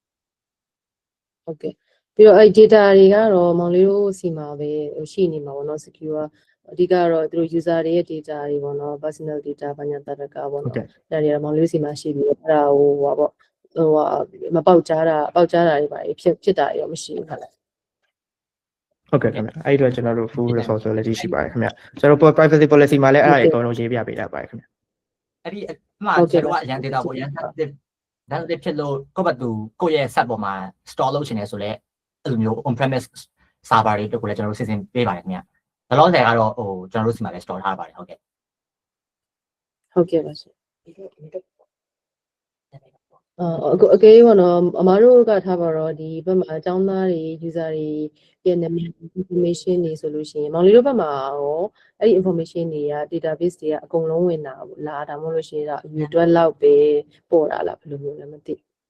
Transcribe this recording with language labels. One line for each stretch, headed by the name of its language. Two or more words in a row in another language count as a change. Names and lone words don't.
Burmese: ပြီးတော့အဲ့ data တွေကတော့မောင်လေးတို့စီမှာပဲရှိနေမှာပေါ့နော် secure အဓိကတော့သူတို့ user တွေရဲ့ data တွေပေါ့နော်
English: personal data
Burmese: ဘာညာတရကပေါ့နော်ဒါတွေမောင်လေးတို့စီမှာရှိပြီးအဲ့ဒါဟိုပေါ့မပေါက်ကြားတာတွေပါဖြစ်တာရောမရှိဘူးဟုတ်လား ဟုတ်ကဲ့ခင်ဗျအဲ့ဒီတော့ကျွန်တော်တို့
English: full responsibility
Burmese: ရှိပါတယ်ခင်ဗျကျွန်တော်
English: privacy policy
Burmese: မှာလည်းအဲ့ဒါအကုန်လုံးရေးပြပေးတာပါတယ်ခင်ဗျ အဲ့ဒီအမှကျွန်တော်ကအရန် data ကိုအရန် sensitive ဖြစ်လို့ကိုယ့်ဘက်သူကိုယ့်ရဲ့ set ပေါ်မှာ store လုပ်ချင်တယ်ဆိုလဲအဲ့လိုမျိုး
English: on premise server
Burmese: တွေတို့ကိုလည်းကျွန်တော်တို့စီစဉ်ပေးပါတယ်ခင်ဗျဘယ်လိုလဲကတော့ဟိုကျွန်တော်တို့စီမှာလည်း store ထားပါတယ်ဟုတ်ကဲ့ ပါရှင်အကေးပေါ့နော်အမားတို့ကထားပါတော့ဒီဘက်မှာအကြောင်းသားတွေ user တွေရဲ့နာမည် information တွေဆိုလို့ရှိရင်မောင်လေးတို့ဘက်မှာရောအဲ့ဒီ information တွေက database တွေကအကုန်လုံးဝင်တာလားဒါမှမဟုတ်လို့ရှိရင်တော့အယူတွက်လောက်ပဲပေါ်တာလားဘယ်လိုမျိုးလဲမသိ